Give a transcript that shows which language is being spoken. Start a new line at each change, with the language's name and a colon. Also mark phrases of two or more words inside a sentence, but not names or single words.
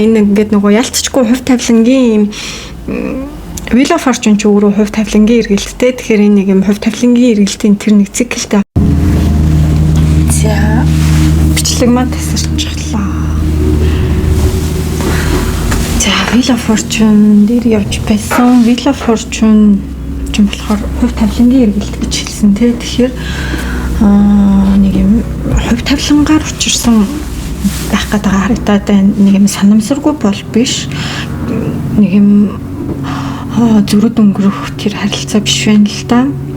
Mongolian: Энэ ингээд нөгөө ялцчгүй хувь тавилангийн
English: Wheel of Fortune
Mongolian: ч өөрөө хувь тавилангийн эргэлттэй. Тэгэхээр энэ нэг юм хувь тавилангийн эргэлтийн тэр нэг циклтэй. За бичлэг маань тасарчлаа. За
English: Wheel of Fortune
Mongolian: дээр явж байсан.
English: Wheel of Fortune
Mongolian: ч юм болохоор хувь тавилангийн эргэлт гэж хэлсэн тий. Тэгэхээр нэг юм хувь тавилангаар учирсан байх гэдэг харагдаад байна. Нэг юм санамсаргүй бол биш. Нэг юм зүрд өнгөрөх тэр харилцаа биш байна л да.